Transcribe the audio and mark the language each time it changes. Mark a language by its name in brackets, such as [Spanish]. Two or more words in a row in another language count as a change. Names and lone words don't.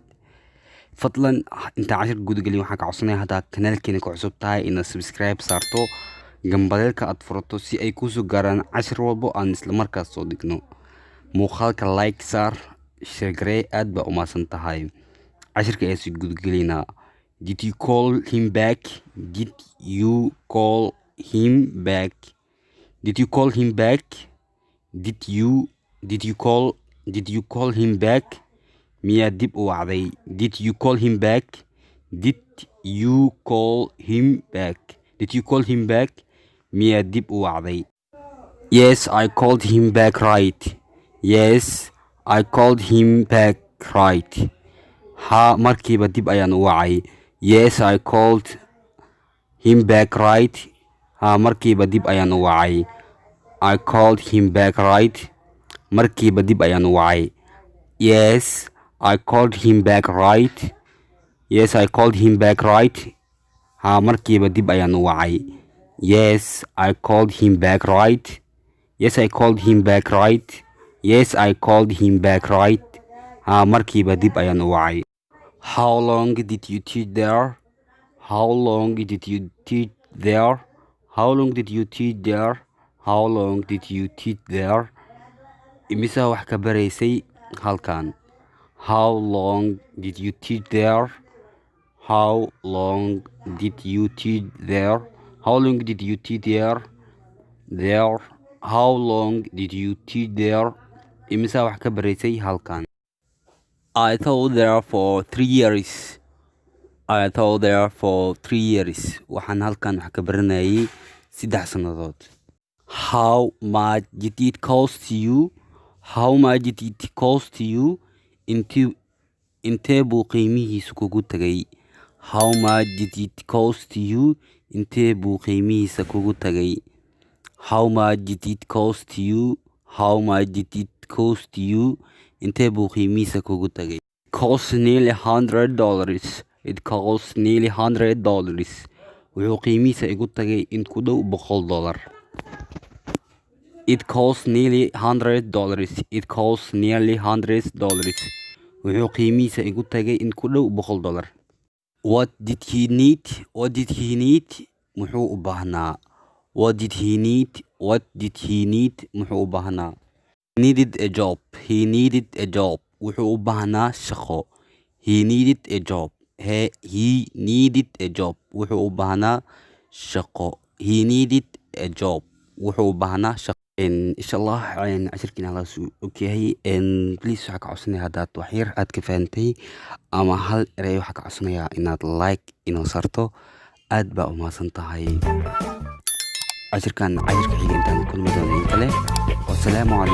[Somali] fadlan intaan cashirka gudagelin waxaan ka codsanayaa haddaa kanaalkeena ku cusub tahay inaad subscribe saarto, gambaleelka aad furato si ay kuu soo gaaraan cashir walbo aan isla markaas soo dhigno. muuqaalka like saar, share garee. aad baa u mahadsan tahay. cashirka ayaa sii gudagelaynaa. [English] Did you call him back? Did you call him back? Did you call him back? Did you call him back? [Somali] miyaa dib u wacday? [English] Did you call him back? Did you call him back? Did you call him back? [Somali] miyaa dib u wacday? [English] Yes, I called him back right. Yes, I called him back right. [Somali] ha markiiba dib ayaan u wacay. [English] Yes, I called him back right. [Somali] ha markiiba dib ayaan u wacay. [English] I called him back right. [Somali] markiiba dib ayaan u wacay. [English] Yes, I called him back right. Yes, I called him back right. [Somali] ha markiiba dib ayaan u wacay. [English] Yes, I called him back right. Yes, I called him back right. Yes, I called him back right. [Somali] ha markiiba dib ayaan u wacay. [English] How long did you teach there? How long did you teach there? How long did you teach there? How long did you teach there? [Somali] imisa wax ka baraysay halkan? [English] How long did you teach there? How long did you teach there? How long did you teach there? There. How long did you teach there? [Somali] imisa wax ka baraysay halkan? [English] I taught there for 3 years. I taught there for 3 years. [Somali] waxaan halkan wax ka baranayay 3 sannadood. [English] How much did it cost you? How much did it cost you? [Somali] intee buu qiimihiisu kugu tagay? [English] How much did it cost you? [Somali] intee buu qiimihiisa kugu tagay? [English] How much did it cost you? How much did it cost you? [Somali] intee buu qiimihiisa kugu tagay? [English] Cost nearly $100. It cost nearly $100. [Somali] wuxuu qiimihiisa igu tagay in ku dhow $100. [English] It cost nearly $100. It cost nearly $100. [Somali] wuxuu qiimihiisa igu tagay in ku dhow $100. [English] What did he need? What did he need? [Somali] muxuu u baahnaa? [English] What did he need? What did he need? [Somali] muxuu u baahnaa? [English] He needed a job. He needed a job. [Somali] wuxuu u baahnaa shaqo. [English] He needed a job. He needed a job. [Somali] wuxuu u baahnaa shaqo. [English] He needed a job. [Somali] wuxuu u baahnaa shaqo. [Arabic] إن شاء الله [Somali] cashirkiina halaas ogyahay. please waxaa ka codsanaya haddaad wax yar aad ka fahantay ama hal erey waxaa ka codsanayaa inaad like inoo sarto. aad baa u mahadsan tahay. cashirka xiga intaan kulmi doono in kale.